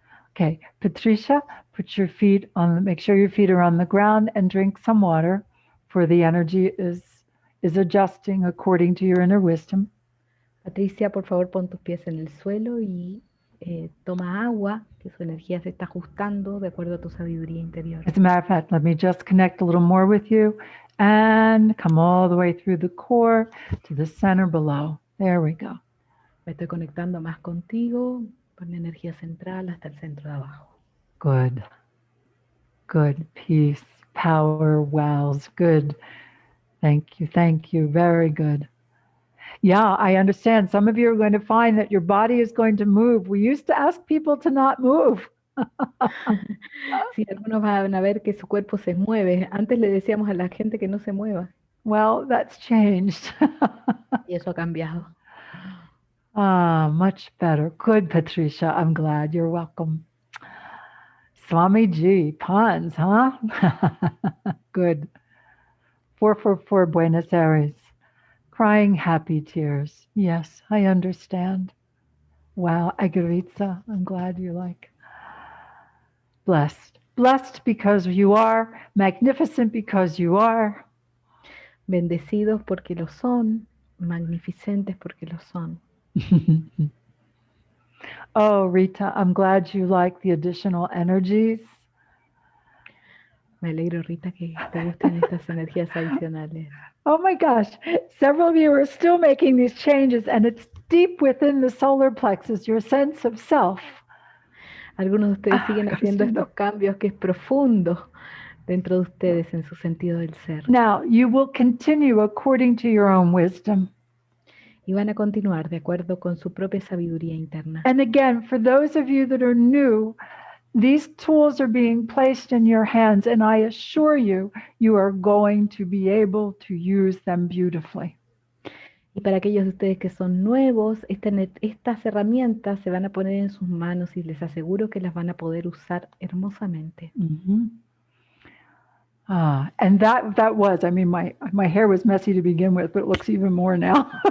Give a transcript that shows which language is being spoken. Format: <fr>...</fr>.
<en>Okay, Patricia, put your feet make sure your feet are on the ground and drink some water, for the energy is adjusting according to your inner wisdom.</en> <es>Patricia, por favor, pon tus pies en el suelo y toma agua, que su energía se está ajustando de acuerdo a tu sabiduría interior.</es> <en>As a matter of fact, let me just connect a little more with you and come all the way through the core to the center below. There we go.</en> <es>Me estoy conectando más contigo, con la energía central hasta el centro de abajo.</es> <en>Good. Good. Peace, power, wows. Good. Thank you. Thank you. Very good. Yeah, I understand. Some of you are going to find that your body is going to move. We used to ask people to not move.</en> <es>Sí, algunos van a ver que su cuerpo se mueve. Antes le decíamos a la gente que no se mueva.</es> <en>Well, that's changed.</en> <es>Y eso ha cambiado.</es> <en>Much better. Good, Patricia. I'm glad. You're welcome. Swamiji, puns, huh? Good. 444 Buenos Aires. Crying happy tears. Yes, I understand. Wow, Agaritza, I'm glad you like. Blessed. Blessed because you are. Magnificent because you are.</en> <es>Bendecidos porque lo son, magnificentes porque lo son.</es> <en>Oh, Rita, I'm glad you like the additional energies.</en> <es>Me alegro, Rita, que te gusten estas energías adicionales.</es> <en>Oh my gosh, several of you are still making these changes, and it's deep within the solar plexus, your sense of self.</en> <es>Algunos de ustedes siguen haciendo estos cambios que es profundo dentro de ustedes en su sentido del ser.</es> <en>Now, you will continue according to your own wisdom.</en> <es>Y van a continuar de acuerdo con su propia sabiduría interna.</es> <en>And again, for those of you that are new, these tools are being placed in your hands, and I assure you, you are going to be able to use them beautifully.</en> <es>Y para aquellos de ustedes que son nuevos, estas herramientas se van a poner en sus manos y les aseguro que las van a poder usar hermosamente. Mm-hmm.</es> <en>And that was, I mean, my hair was messy to begin with, but it looks even more now.</en>